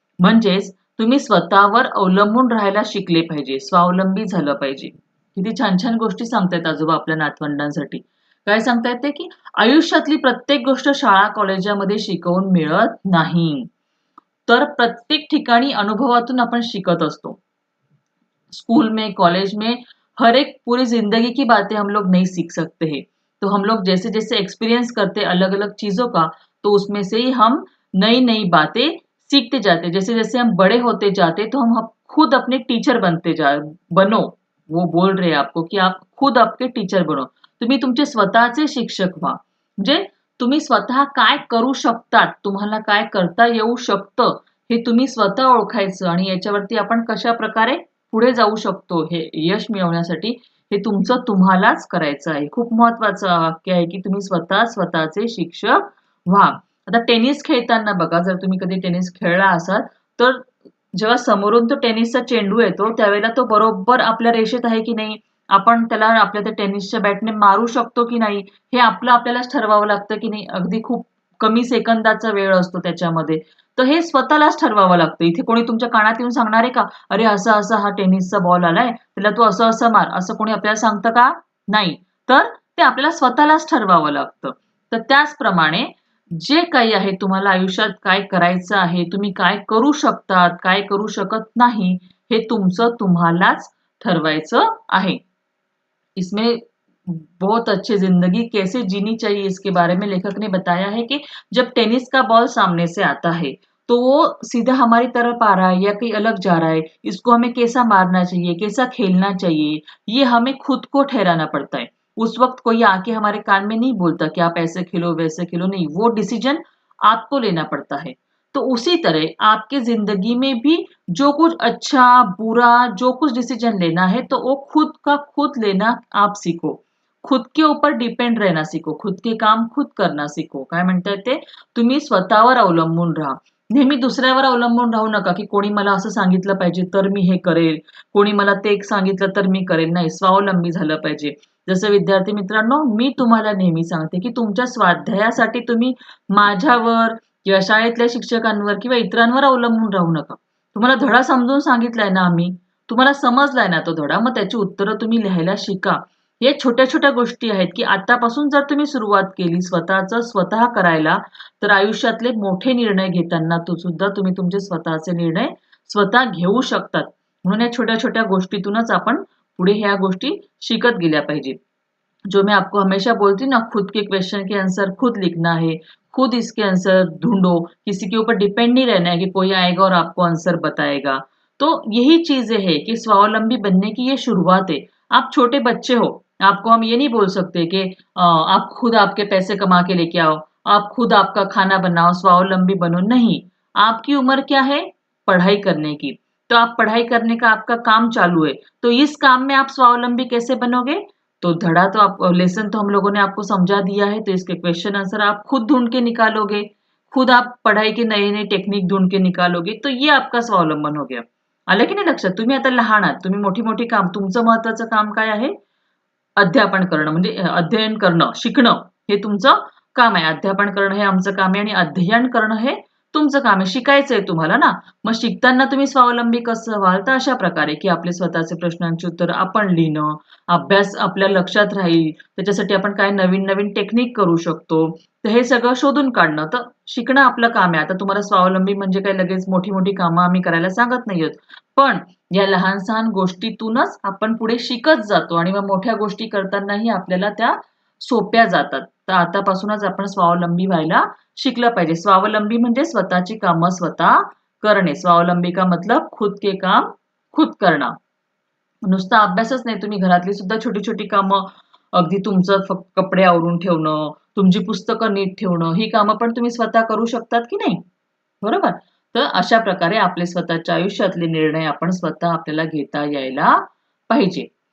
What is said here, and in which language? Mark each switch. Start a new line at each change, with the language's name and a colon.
Marathi: म्हणजेच तुम्ही स्वतःवर अवलंबून राहायला शिकले पाहिजे, स्वावलंबी झालं पाहिजे. किती छान छान गोष्टी सांगतायत आजोबा आपल्या नातवंडांसाठी. काय सांगतायत ते की आयुष्यातली प्रत्येक गोष्ट शाळा कॉलेजामध्ये शिकवून मिळत नाही. तर प्रत्येक ठिकाणी अनुभवातून आपण शिकत असतो.
Hindi: स्कूल में, कॉलेज में हर एक पूरी जिंदगी की बातें हम लोग नहीं सीख सकते हैं। तो हम लोग जैसे-जैसे एक्सपीरियंस करते अलग-अलग चीज़ों का, तो उसमें से ही हम नई-नई बातें सीखते जाते हैं। जैसे-जैसे हम बड़े होते जाते, तो हम खुद अपने टीचर बनो. वो बोल रहे हैं आपको की आप खुद आपके टीचर बनो.
Marathi: तुम्ही तुमचे स्वतःचे शिक्षक व्हा. म्हणजे तुम्ही स्वतः काय करू शकतात, तुम्हाला काय करता येऊ शकतं, हे तुम्ही स्वतः ओळखायचं आणि याच्यावरती आपण कशाप्रकारे पुढे जाऊ शकतो हे यश मिळवण्यासाठी हे तुमचं तुम्हालाच करायचं आहे. खूप महत्वाचं वाक्य आहे, की तुम्ही स्वतः स्वतःचे शिक्षक व्हा. आता टेनिस खेळताना बघा, जर तुम्ही कधी टेनिस खेळला असाल, तर जेव्हा समोरून तो टेनिसचा चेंडू येतो, त्यावेळेला तो बरोबर आपल्या रेषेत आहे की नाही, आपण त्याला आपल्या त्या टेनिसच्या बॅटने मारू शकतो की नाही, हे आपल्यालाच ठरवावं लागतं की नाही. अगदी खूप कमी सेकंदाचा वेळ असतो त्याच्यामध्ये. तर हे स्वतःलाच ठरवावं लागतं. इथे कोणी तुमच्या कानात येऊन सांगणार आहे का? "अरे, असा-असा हा टेनिसचा बॉल आलाय, त्याला तू असं-असं मार." असं कोणी आपल्याला सांगतं का? नाही. तर ते आपल्याला स्वतःलाच ठरवावं लागतं. तर त्याचप्रमाणे जे काही आहे तुम्हाला आयुष्यात काय करायचं आहे, तुम्ही काय करू शकतात, काय करू शकत नाही, हे तुमचं तुम्हालाच ठरवायचं आहे.
Hindi: इसमें बहुत अच्छी ज़िंदगी कैसे जीनी चाहिए इसके बारे में लेखक ने बताया है कि जब टेनिस का बॉल सामने से आता है, तो वो सीधा हमारी तरफ आ रहा है या कहीं अलग जा रहा है, इसको हमें कैसा मारना चाहिए, कैसा खेलना चाहिए, ये हमें खुद को ठहराना पड़ता है। उस वक़्त कोई आके हमारे कान में नहीं बोलता कि आप ऐसे खेलो, वैसे खेलो, नहीं, वो डिसीज़न आपको लेना पड़ता है। तो उसी तरह आपकी ज़िंदगी में भी जो कुछ अच्छा, बुरा, जो कुछ डिसीज़न लेना है, तो वो खुद का खुद लेना आप सीखो. खुद के ऊपर डिपेंड रहना शिको. खुद के काम खुद करना शिको.
Marathi: काय म्हणतायत ते? तुम्ही स्वतःवर अवलंबून राहा. नेहमी दुसऱ्यावर अवलंबून राहू नका, की कोणी मला असं सांगितलं पाहिजे तर मी हे करेल. कोणी मला ते एक सांगितलं तर मी करेल. नाही, स्वावलंबी झालं पाहिजे. जसं विद्यार्थी मित्रांनो, मी तुम्हाला नेहमी सांगते, की तुमच्या स्वाध्यायासाठी तुम्ही माझ्यावर किंवा शाळेतल्या शिक्षकांवर किंवा इतरांवर अवलंबून राहू नका. तुम्हाला धडा समजून सांगितलाय ना आम्ही, तुम्हाला समजलाय ना तो धडा, मग त्याची उत्तरं तुम्ही लिहायला शिका. हे छोट्या-छोट्या गोष्टी आहेत, की आतापासून जर तुम्ही सुरुवात केली स्वतःचं स्वतः करायला, तर आयुष्यातले मोठे निर्णय घेताना तो सुद्धा तुम्ही तुमचे स्वतःचे निर्णय स्वतः घेऊ शकतात. म्हणून या छोट्या-छोट्या गोष्टीतूनच आपण पुढे ह्या गोष्टी शिकत गेल्या पाहिजेत.
Hindi: जो मैं आपको हमेशा बोलती हूँ ना, खुद के क्वेश्चन के आंसर खुद लिखना है, खुद इसके आंसर ढूँढो, किसी के ऊपर डिपेंड नहीं रहना है कि कोई आएगा और आपको आंसर बताएगा। तो यही चीज़ें हैं कि स्वावलंबी बनने की ये शुरुआत है। आप छोटे बच्चे हो, आपको हम ये नहीं बोल सकते कि आप खुद आपके पैसे कमा के लेके आओ, आप खुद आपका खाना बनाओ, स्वावलंबी बनो, नहीं। आपकी उम्र क्या है? पढ़ाई करने की। तो आप पढ़ाई करने का आपका काम चालू है, तो इस काम में आप स्वावलंबी कैसे बनोगे? तो धड़ा तो आप लेसन तो हम लोगों ने आपको समझा दिया है, तो इसके क्वेश्चन आंसर आप खुद ढूँढ के निकालोगे, खुद आप पढ़ाई के नए-नए टेक्निक ढूँढ के निकालोगे, तो ये आपका स्वावलंबन हो गया.
Marathi: आलं की नाही लक्षात? तुम्ही आता लहान आहात, तुम्ही मोठी-मोठी काम तुमचं महत्त्वाचं काम काय आहे? अध्यापन करणं म्हणजे अध्ययन करणं, शिकणं हे तुमचं काम आहे. अध्यापन करणं हे आमचं काम आहे आणि अध्ययन करणं हे तुमचं काम आहे. शिकायचंय तुम्हाला ना. मग शिकताना तुम्ही स्वावलंबी कसं व्हाल? तर अशा प्रकारे, की आपले स्वतःचे प्रश्नांची उत्तरं आपण लिहिणं, अभ्यास आपल्या लक्षात राहील, त्याच्यासाठी आपण काय नवीन-नवीन टेक्निक करू शकतो. तर हे सगळं शोधून काढणं. तर शिकणं आपलं काम आहे. आता तुम्हाला स्वावलंबी म्हणजे काय लगेच मोठी-मोठी कामं आम्ही करायला सांगत नाही आहोत. पण या लहान-सहान गोष्टीतूनच आपण पुढे शिकत जातो आणि मग मोठ्या गोष्टी करतानाही आपल्याला त्या सोप्या जातात. तर आतापासूनच आपण स्वावलंबी व्हायला शिकलं पाहिजे. स्वावलंबी म्हणजे स्वतःची कामं स्वतः करणे.
Hindi: स्वावलंबी का मतलब खुद के काम खुद करना.
Marathi: नुसता अभ्यासच नाही, तुम्ही घरातली सुद्धा छोटी-छोटी कामं, अगदी तुमचं कपडे आवरून ठेवणं, तुमची पुस्तकं नीट ठेवणं, ही कामं पण तुम्ही स्वतः करू शकतात की नाही? बरोबर? तर अशा प्रकारे आपले स्वतःच्या आयुष्यातले निर्णय आपण स्वतः आपल्याला घेता यायला पाहिजे.